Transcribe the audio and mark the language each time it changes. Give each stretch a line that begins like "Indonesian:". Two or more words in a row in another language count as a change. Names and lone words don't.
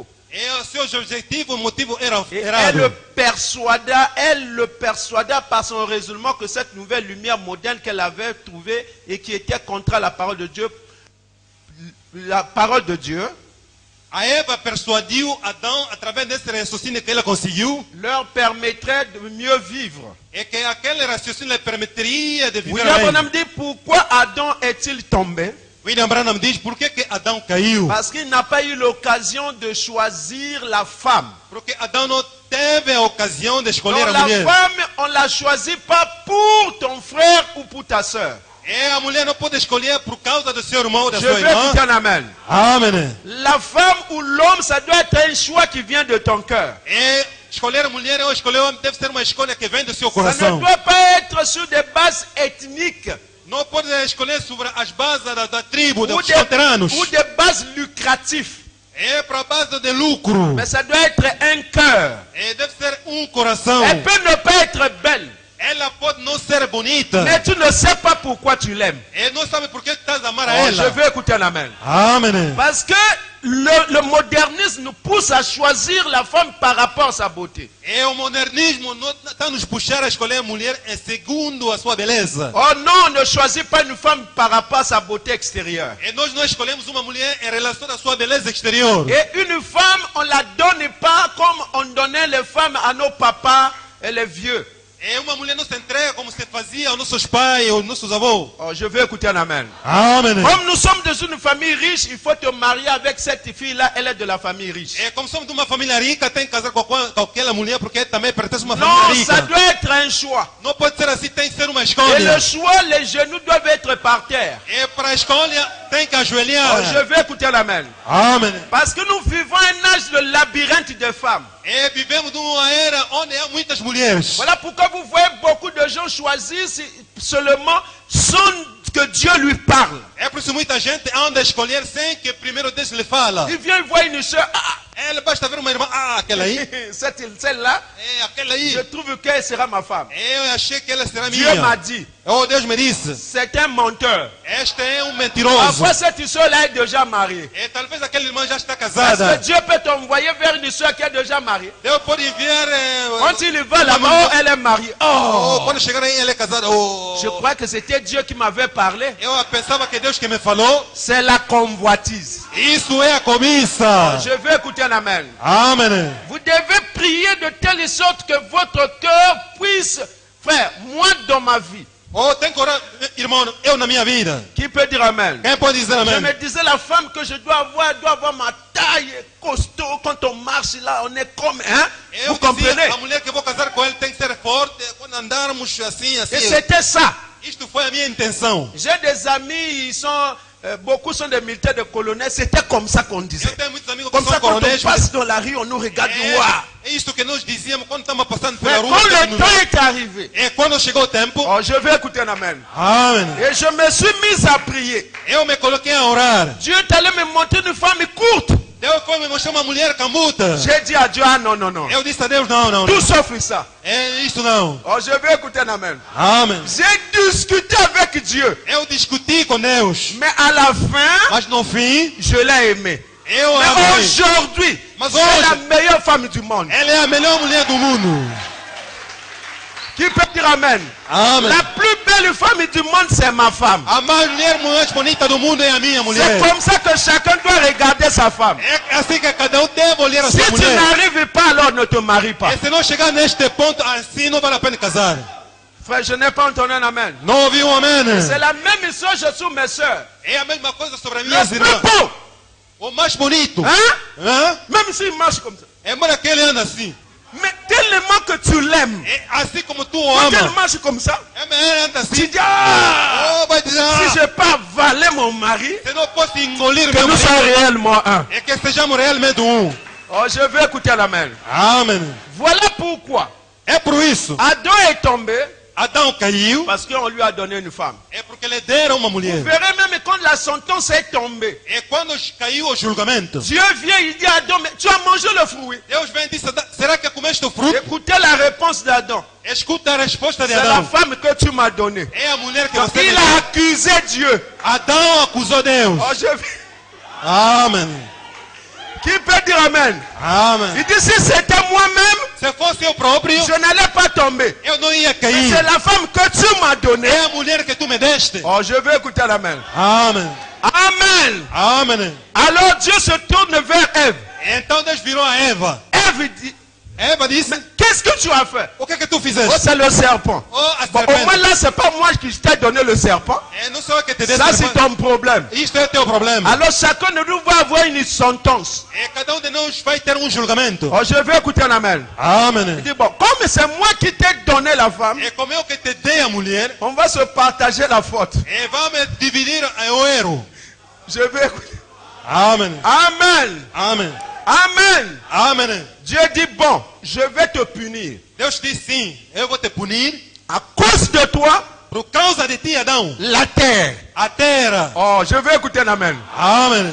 Portuguese: E os seus objetivos, o motivo era
French: Et elle
Portuguese: errado.
French: le persuada par son raisonnement que cette nouvelle lumière moderne qu'elle avait trouvée et qui était contre la parole de Dieu,
Portuguese: A Eva persuadiu Adão através desse raciocínio que ela conseguiu.
French: leur permettrait de mieux vivre.
Portuguese: E que aquele raciocínio lhe permitiria de viver William bem.
French: Branham dit pourquoi Adam est-il tombé?
Portuguese: William Branham diz por que Adão caiu.
French: Parce qu'il n'a pas eu l'occasion de choisir la femme.
Portuguese: Porque Adão não teve a ocasião de escolher
French: Donc
Portuguese: a
French: la
Portuguese: mulher.
French: femme, on ne la choisit pas pour ton frère ou pour ta soeur.
Portuguese: E a mulher não pode escolher por causa do seu irmão ou da
French: Je
Portuguese: sua
French: vais écouter
Portuguese: irmã.
French: un amen.
Portuguese: Amém.
French: La femme ou l'homme, ça doit être un choix qui vient de ton cœur.
Portuguese: E escolher a mulher ou escolher o homem deve ser uma escolha que vem do seu
French: Ça ne
Portuguese: coração.
French: doit pas être sur des bases ethniques
Portuguese: Não pode escolher sobre as bases da tribo,
French: ou
Portuguese: dos veteranos.
French: des bases lucratives.
Portuguese: É para a base de lucro.
French: Mais ça doit être un cœur.
Portuguese: E deve ser coração.
French: Elle peut ne pas être belle,
Portuguese: Ela pode não ser bonita.
French: mais tu ne sais pas pourquoi tu l'aimes.
Portuguese: E não sabe por que estás a amar a
French: Oh, je
Portuguese: ela.
French: veux écouter un amen.
Portuguese: Amém.
French: Parce que le modernisme nous pousse à choisir la femme par rapport à sa beauté.
Portuguese: E o modernismo está nos puxar a escolher a mulher segundo a sua beleza.
French: Oh non, on ne choisit pas une femme par rapport à sa beauté extérieure.
Portuguese: E nós não escolhemos uma mulher em relação à sua beleza exterior.
French: Et une femme, on ne la donne pas comme on donnait les femmes à nos papas et les vieux.
Portuguese: É uma mulher não se entrega como se fazia aos nossos pais ou nossos avós.
French: Oh, je veux écouter un amen.
Portuguese: Amém.
French: Comme nous sommes dans une famille riche, il faut te marier avec cette fille-là, elle est de la famille riche.
Portuguese: É como somos de uma família rica, tem que casar com aquela mulher porque também pertence a uma
French: Non,
Portuguese: família
French: ça
Portuguese: rica.
French: doit être un choix.
Portuguese: Não pode ser assim, tem que ser uma
French: Et
Portuguese: escolha.
French: le choix, les genoux doivent être par terre.
Portuguese: É para a escolha, tem que
French: Oh,
Portuguese: ajoelhar.
French: je veux écouter un amen.
Portuguese: Amém.
French: Parce que nous vivons un âge de labyrinthe des femmes.
Portuguese: É, vivemos numa era onde há muitas mulheres.
French: Voilà pourquoi vous voyez beaucoup de gens choisissent seulement sans que Dieu lui parle.
Portuguese: É por isso muita gente anda a escolher sem que primeiro Deus lhe fala.
French: Il vient voir une soeur.
Portuguese: Ela basta ver uma irmã, aquela aí.
French: Celle-là,
Portuguese: É aquela aí.
French: je trouve qu'elle sera ma femme.
Portuguese: Eu achei que ela será
French: Dieu m'a
Portuguese: minha.
French: dit,
Portuguese: Oh, Deus me disse.
French: c'est un menteur.
Portuguese: Este é mentiroso.
French: Parfois, cette soeur-là est déjà mariée.
Portuguese: E talvez aquela irmã já está
French: Parce
Portuguese: casada.
French: que Dieu peut t'envoyer vers une soeur qui est déjà mariée.
Portuguese: Deus pode enviar.
French: Quand il va là-bas, oh, elle est mariée.
Portuguese: Oh, Oh, quando chegar aí, ela é casada.
French: Oh. je crois que c'était Dieu qui m'avait parlé.
Portuguese: Eu pensava que Deus que me falou.
French: C'est la convoitise.
Portuguese: Isso é a cobiça.
French: Je veux écouter un amen.
Portuguese: Amém.
French: Vous devez prier de telle sorte que votre cœur puisse, frère, moi dans ma vie.
Portuguese: Oh, tem que orar, irmão, eu na minha vida.
French: Qui peut dire amen?
Portuguese: Quem pode dizer
French: Je
Portuguese: amém?
French: me disais, la femme que je dois avoir, elle doit avoir ma taille costaud. Quand on marche là, on est comme, hein?
Portuguese: Eu
French: Vous comprenez?
Portuguese: dizia, a mulher que vou casar com ele tem que ser forte. Quando andarmos assim,
French: Et
Portuguese: assim.
French: c'était ça.
Portuguese: Isto foi a minha intenção.
French: J'ai des amis, ils sont, beaucoup sont des militaires, des colonels. C'était comme ça qu'on disait.
Portuguese: Eu tenho muitos amigos que
French: Comme
Portuguese: são
French: ça, quand on
Portuguese: coronéis.
French: passe dans la rue, on nous regarde. Ouah!
Portuguese: É isso que nós dizíamos quando estamos passando
French: Mais
Portuguese: pela
French: quand
Portuguese: rua.
French: le temps est arrivé,
Portuguese: E quando chegou o tempo,
French: oh, je vais écouter un amen.
Portuguese: amém.
French: Et je me suis mis à prier.
Portuguese: Eu me coloquei a orar.
French: Dieu est allé me montrer une femme courte.
Portuguese: Deus foi me mostrar uma mulher camuta.
French: J'ai dit à Dieu, ah non, non, non.
Portuguese: Eu disse a Deus, não, não.
French: Tout sauf ça.
Portuguese: É isso não.
French: Oh, je vais écouter un amen.
Portuguese: Amém.
French: J'ai discuté avec Dieu.
Portuguese: Eu discuti com Deus.
French: Mais à la fin,
Portuguese: Mas no fim,
French: je l'ai aimée.
Portuguese: eu
French: Mais
Portuguese: amei.
French: aujourd'hui,
Portuguese: Mas
French: c'est
Portuguese: hoje-
French: la meilleure femme du monde.
Portuguese: Ela é a melhor mulher do mundo.
French: Qui peut dire amen?
Portuguese: Amém.
French: La plus belle femme du monde, c'est ma femme.
Portuguese: A mulher mais bonita do mundo é a minha
French: C'est
Portuguese: mulher.
French: comme ça que chacun doit regarder sa femme.
Portuguese: É assim que cada deve olhar a
French: Si
Portuguese: sua
French: tu
Portuguese: mulher.
French: n'arrives pas, alors ne te marie pas.
Portuguese: E se não chegar neste ponto, assim não vale a pena casar.
French: Frère, je n'ai pas entendu un amen.
Portuguese: Não ouviu um amém?
French: C'est la même chose sur mes soeurs.
Portuguese: É a mesma coisa sobre as
French: Le
Portuguese: minhas
French: plus
Portuguese: irmãs.
French: beau,
Portuguese: O mais bonito.
French: hein?
Portuguese: Hã?
French: Même s'il marche comme ça.
Portuguese: É mais aquele anda assim.
French: Mais tellement que tu l'aimes,
Portuguese: É assim como tu o
French: quand elle
Portuguese: ama.
French: marche comme ça,
Portuguese: É, mas ele anda
French: tu
Portuguese: assim.
French: dis, ah,
Portuguese: Oh, vai dizer,
French: si je peux avaler mon mari,
Portuguese: se não posso engolir
French: que
Portuguese: meu
French: nous
Portuguese: marido,
French: soyons réellement un.
Portuguese: é que sejamos realmente um.
French: Oh, je vais écouter l'amen.
Portuguese: Amém.
French: Voilà pourquoi
Portuguese: É por isso.
French: Adam est tombé
Portuguese: Adão caiu.
French: parce qu'on lui a donné une femme.
Portuguese: É porque lhe deram uma
French: Vous
Portuguese: mulher.
French: verrez même quand la sentence est tombée,
Portuguese: É quando caiu o julgamento.
French: Dieu vient, il dit à Adam, mais tu as mangé le fruit.
Portuguese: Deus vem e disse, será que comeste o fruto?
French: Écoutez la réponse d'Adam.
Portuguese: Escuta a resposta de
French: C'est la
Portuguese: Adão.
French: femme que tu m'as donnée.
Portuguese: É a mulher que
French: Donc
Portuguese: você me
French: il
Portuguese: deu.
French: a accusé Dieu.
Portuguese: Adão acusou Deus.
French: Oh,
Portuguese: Amém.
French: Qui peut dire amen?
Portuguese: Amém.
French: Il dit, si c'était moi-même,
Portuguese: Se fosse eu próprio,
French: je n'allais pas tomber.
Portuguese: eu não ia
French: Mais
Portuguese: cair.
French: c'est la femme que tu m'as donnée.
Portuguese: É a mulher que tu me deste.
French: Oh, je vais écouter l'amen.
Portuguese: Amém.
French: Amen.
Portuguese: Amém.
French: Alors Dieu se tourne vers Ève.
Portuguese: Então Deus virou a Eva.
French: Ève dit,
Portuguese: Eva disse,
French: qu'est-ce que tu as fait?
Portuguese: o que é que tu
French: Oh,
Portuguese: fizeste?
French: c'est le serpent.
Portuguese: Oh, a
French: Bon, au moins
Portuguese: serpente.
French: là, c'est pas moi qui t'ai donné le serpent.
Portuguese: É, não sou eu que te dei
French: Ça, c'est
Portuguese: serpente.
French: ton problème.
Portuguese: Isto é teu problema.
French: Alors chacun de nous va avoir une sentence.
Portuguese: É, cada de nós vai ter julgamento.
French: Oh, je vais écouter un amen. Il
Portuguese: Amém.
French: dit, bon, comme c'est moi qui t'ai donné la femme,
Portuguese: É como eu que te dei a mulher,
French: on va se partager la faute.
Portuguese: vamos dividir o erro.
French: Je vais écouter.
Portuguese: Amém.
French: Amen.
Portuguese: Amém.
French: Amen.
Portuguese: Amém.
French: Dieu dit, bon, je vais te punir.
Portuguese: Deus diz sim, eu vou te punir
French: À cause de toi,
Portuguese: por causa de ti, Adão.
French: la terre.
Portuguese: A terra.
French: Oh, je vais écouter un amen.
Portuguese: Amém.